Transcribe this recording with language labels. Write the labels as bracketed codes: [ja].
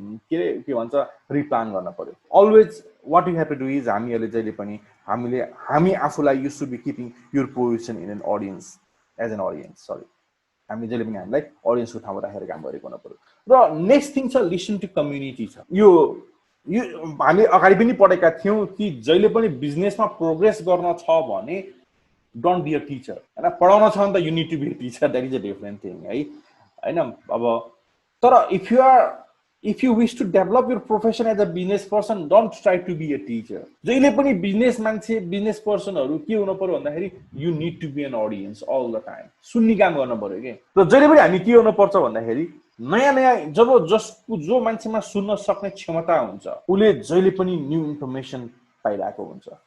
[ne] के भन्छ रिप्लान गर्न पर्यो always what you have to do is हामीहरुले जहिले पनि हामी आफूलाई you should be कीपिङ your position in an audience as an audience sorry हामीले जहिले पनि हामीलाई ऑडियन्सको ठाउँमा राखेर काम गरेको हुन पर्यो र नेक्स्ट थिङ छ लिसन टु कम्युनिटी छ यो हामी अगाडि पनि पढेका थियौं कि जहिले पनि बिजनेसमा प्रोग्रेस गर्न छ भने डोन्ट बी अ टीचर हैन पढाउन छ भने त you need to be a teacher that is a different thing है हैन अब तर if you are [en] If you wish to develop your profession as a business person, don't try to be a teacher. [ne] जहिले पनि business मान्छे business पर्सनहरु के हुनु पर्यो भन्दाखेरि you need to be an audience all the time. सुन्ने काम गर्न पर्यो के। र जहिले पनि हामी के गर्नु पर्छ भन्दाखेरि नयाँ नयाँ जो मान्छेमा सुन्न सक्ने क्षमता हुन्छ उले जहिले पनि न्यू इन्फर्मेसन पाइरहेको हुन्छ।